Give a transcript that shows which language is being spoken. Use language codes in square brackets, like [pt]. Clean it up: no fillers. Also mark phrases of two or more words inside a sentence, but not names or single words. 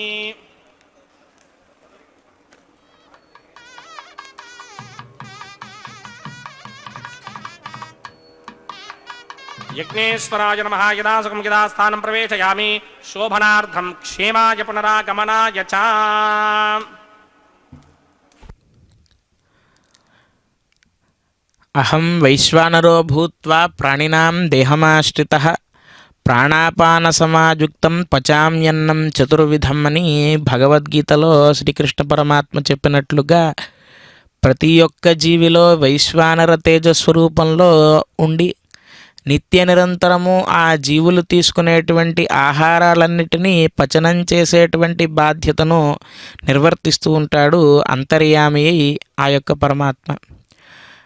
[sa] यज्ञेश्वराय नमः यदा सुखं यदा स्थानं प्रवेशयामि शोभनार्थं क्षेमाय पुनरागमनाय च अहं वैश्वानरो भूत्वा प्राणिनां देहमाश्रितः ప్రాణాపానసమాయుక్తం పచామ్యన్నం చతుర్విధం [te] అని భగవద్గీతలో శ్రీకృష్ణ పరమాత్మ చెప్పినట్లుగా ప్రతి ఒక్క జీవిలో వైశ్వానర తేజస్వరూపంలో ఉండి నిత్య నిరంతరము ఆ జీవులు తీసుకునేటువంటి ఆహారాలన్నిటినీ పచనం చేసేటువంటి బాధ్యతను నిర్వర్తిస్తూ ఉంటాడు అంతర్యామి ఆ యొక్క పరమాత్మ.